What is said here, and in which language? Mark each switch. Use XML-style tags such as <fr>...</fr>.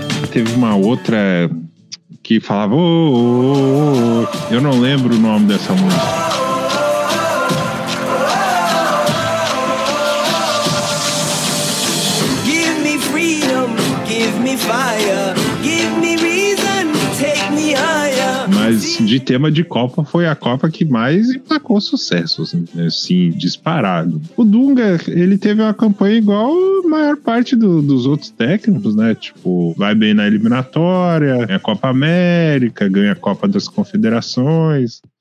<pt>Teve uma outra que falava eu não lembro o nome dessa música.</pt> <en>Give me freedom, give me fire, give me reason, take me higher.</en> <pt>Mas de tema de Copa, foi a Copa que mais emplacou sucesso, assim, disparado. O Dunga, ele teve uma campanha igual a maior parte dos outros técnicos, né? Tipo, vai bem na eliminatória, ganha a Copa América, ganha a Copa das Confederações.</pt>